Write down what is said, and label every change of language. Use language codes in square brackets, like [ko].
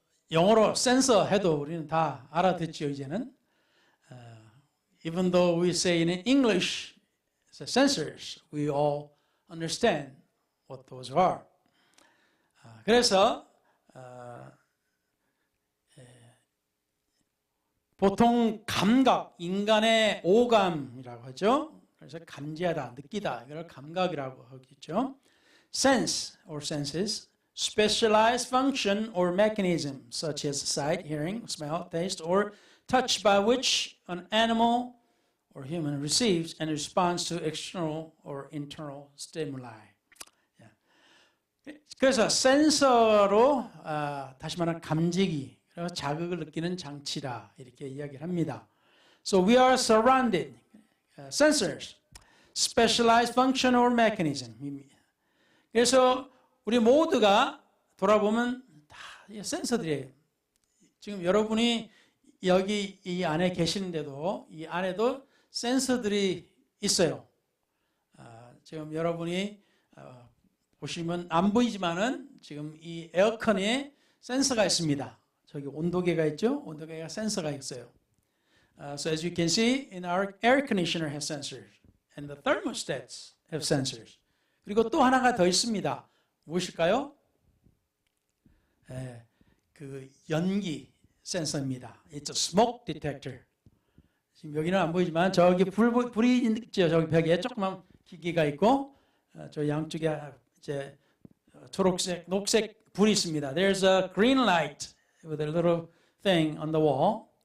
[ko] 영어로 센서 해도 우리는 다 알아듣죠, 이제는. [en] Even though we say in English, sensors, we all understand what those are. [ko] 그래서 보통 감각, 인간의 오감이라고 하죠. 그래서 감지하다, 느끼다, 이걸 감각이라고 하겠죠. [en] Sense or senses, specialized function or mechanism such as sight, hearing, smell, taste, or touch by which an animal or human receives and responds to external or internal stimuli. [ko] 그래서 센서로 다시 말하면 감지기, 그리고 자극을 느끼는 장치다 이렇게 이야기를 합니다. [en] So we are surrounded, sensors, specialized function or mechanism. [ko] 그래서 우리 모두가 돌아보면 다 센서들이에요. 지금 여러분이 여기 이 안에 계시는데도 이 안에도 센서들이 있어요. 지금 여러분이 보시면 안 보이지만은 지금 이 에어컨에 센서가 있습니다. 저기 온도계가 있죠? 온도계가 센서가 있어요. [en] So as you can see, in our air conditioner has sensors, and the thermostats have sensors. [ko] 그리고 또 하나가 더 있습니다. 무엇일까요? 그 연기 센서입니다. [en] It's a smoke detector. [ko] 지금 여기는 안 보이지만 저기 불이 있죠. 저기 벽에 조그만 기기가 있고 저 양쪽에 이제 초록색, 녹색 불이 있습니다. [en] There's a green light with a little thing on the wall.